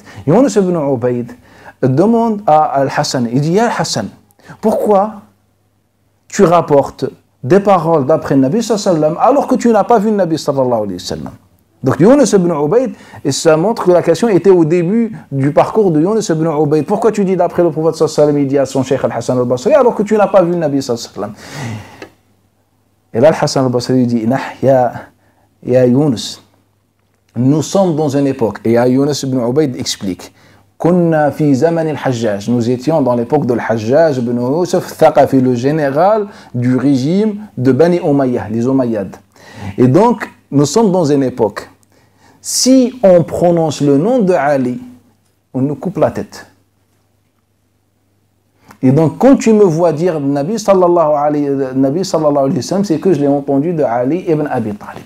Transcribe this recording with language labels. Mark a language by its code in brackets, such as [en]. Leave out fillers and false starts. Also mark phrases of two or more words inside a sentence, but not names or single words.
[fr] Yunus ibn Ubayd demande à Al-Hassan, il dit: Ya Hassan, pourquoi tu rapportes des paroles d'après le Nabi [ar] صلى الله عليه وسلم [fr] alors que tu n'as pas vu le Nabi [ar] صلى الله عليه وسلم? [fr] Donc Yunus ibn Ubayd, et ça montre que la question était au début du parcours de Yunus ibn Ubayd. Pourquoi tu dis d'après le prophète [ar] صلى الله عليه وسلم, [fr] il dit à son cheikh Al-Hassan al-Basri, alors que tu n'as pas vu le Nabi [ar] صلى الله عليه وسلم? [fr] Et là, Al-Hassan al-Basri dit: Ya Yunus, nous sommes dans une époque, et Yunus ibn Ubayd explique: [ar] كنا في زمن الحجاج. [fr] Nous étions dans l'époque de al-Hajjaj ibn Yusuf Thaqafi, le général du régime de Bani Umayyah, les Umayyads. Et donc, nous sommes dans une époque. Si on prononce le nom de Ali, on nous coupe la tête. Et donc, quand tu me vois dire Nabi [ar] صلى الله عليه وسلم, [fr] c'est que je l'ai entendu de Ali ibn Abi Talib.